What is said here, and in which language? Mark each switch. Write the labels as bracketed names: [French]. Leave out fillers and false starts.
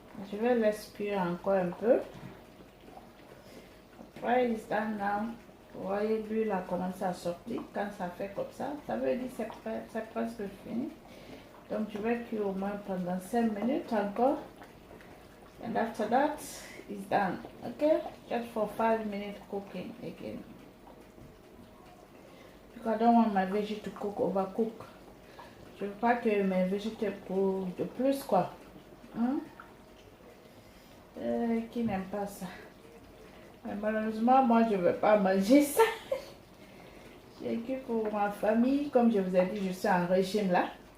[French] Je vais laisser encore un peu. Après, [English] it's done now. [French] Vous voyez, l'huile a commencé à sortir. Quand ça fait comme ça, ça veut dire que c'est presque fini. Donc, je vais cuire au moins pendant 5 minutes encore. [English] And after that, it's done. Okay? Just for 5 minutes cooking again. Because I don't want my veggie to cook, overcook. [French] Je veux pas que mes végétaux cookent de plus, quoi. Hein? Qui n'aime pas ça? Mais malheureusement, moi, je ne veux pas manger ça. J'ai que pour ma famille, comme je vous ai dit, je suis en régime là.